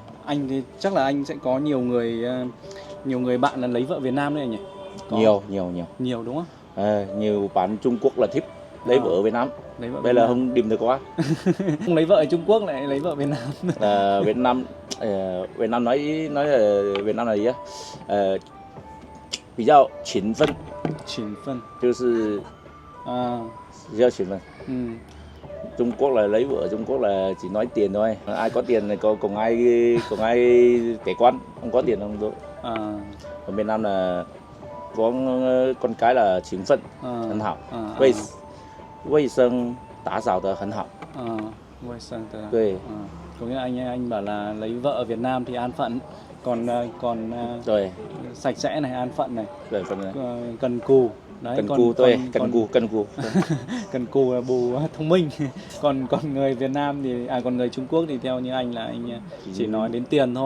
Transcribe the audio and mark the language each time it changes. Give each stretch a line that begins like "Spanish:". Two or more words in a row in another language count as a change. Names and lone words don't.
Vietnamese: Anh thì chắc là anh sẽ có nhiều người bạn là lấy vợ Việt Nam đấy anh nhỉ? Có. Nhiều. Nhiều đúng không? Nhiều bạn Trung Quốc là thích lấy vợ ở Việt Nam. Lấy vợ Đây Việt là Nam. không tìm được quá. Không lấy vợ ở Trung Quốc lại lấy vợ Việt Nam. Việt Nam nói là Việt Nam là gì á?
Chinese: 比较勤奋，勤奋。就是比较勤奋。
Vietnamese: Trung Quốc là lấy vợ ở Trung Quốc là chỉ nói tiền thôi. Ai có tiền thì cùng ai kế quan, không có tiền không được. Ở Việt Nam là có con cái là
Chinese: 勤奋，很好，卫生打扫得很好。卫生的。对，
Vietnamese: có nghĩa là anh bảo là lấy vợ ở Việt Nam thì an phận, còn
Chinese: 对，
Vietnamese: sạch sẽ này, an phận này,
Chinese: 对，分的。
Vietnamese: cần cù. Đấy, cần cù, cần cù là bù thông minh. còn người Việt Nam thì còn người Trung Quốc thì theo như anh là anh chỉ nói đến tiền thôi.